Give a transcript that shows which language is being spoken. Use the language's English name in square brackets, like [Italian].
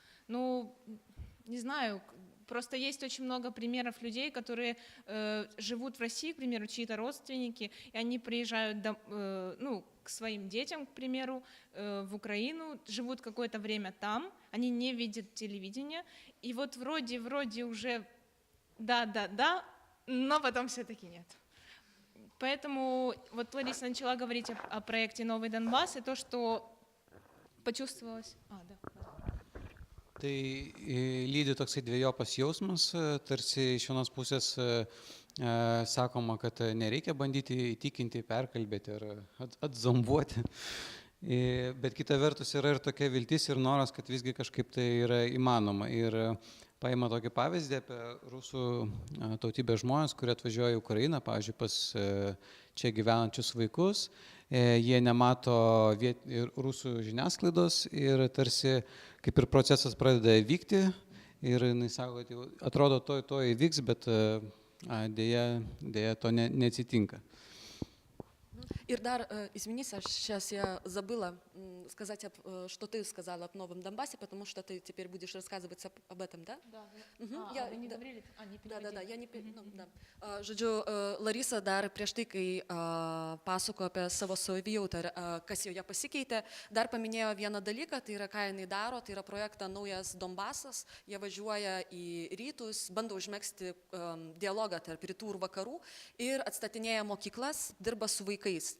[Russian] Ну, не знаю, просто есть очень много примеров людей, которые живут в России, к примеру, чьи-то родственники, и они приезжают к своим детям, к примеру, в Украину, живут какое-то время там, они не видят телевидения, и вот вроде уже да, но потом все-таки нет. Поэтому вот Лариса начала говорить о проекте «Новый Донбасс», и то, что почувствовалось... [Lithuanian] Tai lydi toksai dviejopas jausmas, tarsi iš vienos pusės sakoma, kad nereikia bandyti įtikinti, perkalbėti ar atzombuoti, bet kita vertus yra ir tokia viltis ir noras, kad visgi kažkaip tai yra įmanoma. Ir paima tokį pavyzdį apie rusų tautybės žmonės, kurie atvažiuoja į Ukrainą, pavyzdžiui, pas čia gyvenančius vaikus. Jie nemato rusų žiniasklaidos ir tarsi kaip ir procesas pradeda vykti ir jis sako, kad atrodo to įvyks, bet dėja to neatsitinka. [Russian] И дар, извини, Саш, сейчас я забыла сказать, что ты сказала о Новом Донбассе, потому что ты теперь будешь рассказывать об этом, да? Да. Вы не говорили? Не Да, я не... [Lithuanian] Žodžiu, Larisa dar prieš tai, kai pasako apie savo savijautą, kas joje pasikeitė, dar paminėjo vieną dalyką, tai yra, ką jinai daro, tai yra projektą Naujas Donbasas, jie važiuoja į rytus, bando užmegzti dialogą tarp rytų ir vakarų ir atstatinėja mokyklas, dirba su vaikais.